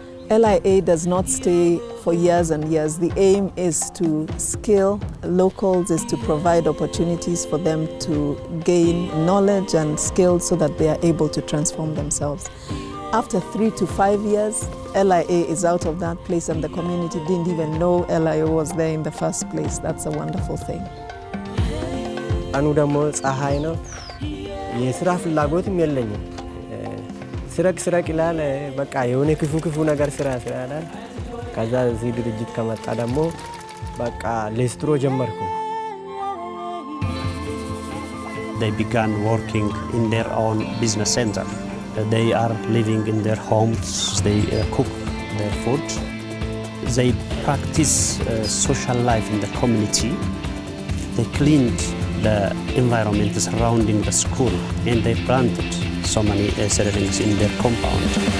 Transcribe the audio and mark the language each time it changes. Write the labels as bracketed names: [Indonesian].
[English] LIA does not stay for years and years. The aim is to skill locals, is to provide opportunities for them to gain knowledge and skills so that they are able to transform themselves. After 3 to 5 years, LIA is out of that place and the community didn't even know LIA was there in the first place. That's a wonderful thing. [Amharic] አኑ ደግሞ ፀሐይ ነው። የስራ ፍላጎትም የለኝም። ስረቅ ይላል። በቃ የሆነ ክፉ ነገር ስራ ይላል። ከዛ እዚህ ድርጅት ከመጣ ደግሞ በቃ ሌስትሮ ጀመርኩ። [English] They began working in their own business center. They are living in their homes. They cook their food. They practice social life in the community. They cleaned the environment surrounding the school, and they planted so many seedlings in their compound.